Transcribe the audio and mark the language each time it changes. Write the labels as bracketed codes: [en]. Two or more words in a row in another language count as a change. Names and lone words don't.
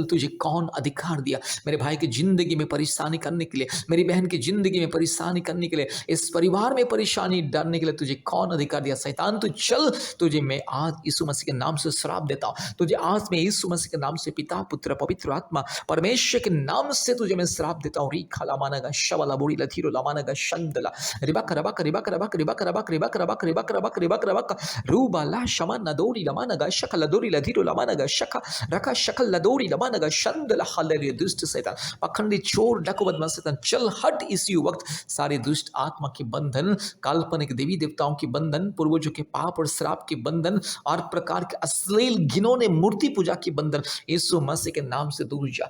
[hi] तुझे कौन अधिकार दिया मेरे भाई की जिंदगी में परेशानी करने के लिए, मेरी बहन की जिंदगी में परेशानी करने के लिए, इस परिवार में परेशानी डालने के लिए? तुझे कौन अधिकार दिया? शैतान तू चल। तुझे मैं आज यीशु मसीह के नाम से श्राप देता हूँ। तुझे आज मैं यीशु मसीह के नाम से, पिता पुत्र पवित्र आत्मा परमेश्वर के नाम से तुझे मैं श्राप देता हूँ। री खाला मानागा शवला बुरी लथीरो lamanaga shandala ribaka rabaka ribaka rabaka ribaka rabaka ribaka rabaka ribaka rabaka ribaka rabaka ruba la shamana dori lamanaga shakala dori ladhiro lamanaga shaka raka shakala dori lamanaga shandala हालेलुया। दुष्ट शैतान, पखंडी चोर डाकू बदमाश शैतान, चल हट इसी वक्त। सारे दुष्ट आत्मा के बंधन, काल्पनिक देवी देवताओं के बंधन, पूर्वजों के पाप और श्राप के बंधन और प्रकार के अश्लील घिनौने मूर्ति पूजा के बंधन, यीशु मसीह के नाम से दूर जा।